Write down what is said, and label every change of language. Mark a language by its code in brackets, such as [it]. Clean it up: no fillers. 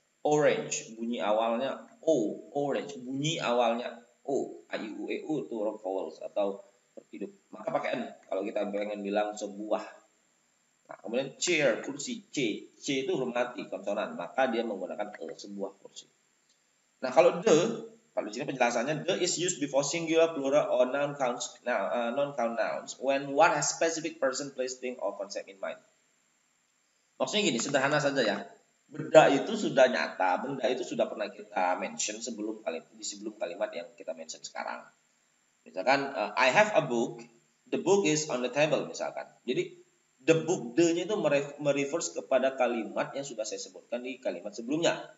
[id] Orange bunyi awalnya o, orange bunyi awalnya o. A I U E U itu huruf vowels atau huruf hidup. Maka pakai n kalau kita pengen bilang sebuah. Nah, kemudian chair kursi c. C itu huruf mati konsonan, maka dia menggunakan e, sebuah kursi. Nah, kalau kalau di sini penjelasannya, [en] the is used before singular, plural, or non-count nouns when one has specific person, place, thing, or concept in mind. [id] Maksudnya gini, sederhana saja ya. Benda itu sudah nyata, benda itu sudah pernah kita mention sebelum kalimat yang kita mention sekarang. Misalkan, [en] I have a book, the book is on the table misalkan. [id] Jadi, the book, the-nya itu merefers kepada kalimat yang sudah saya sebutkan di kalimat sebelumnya.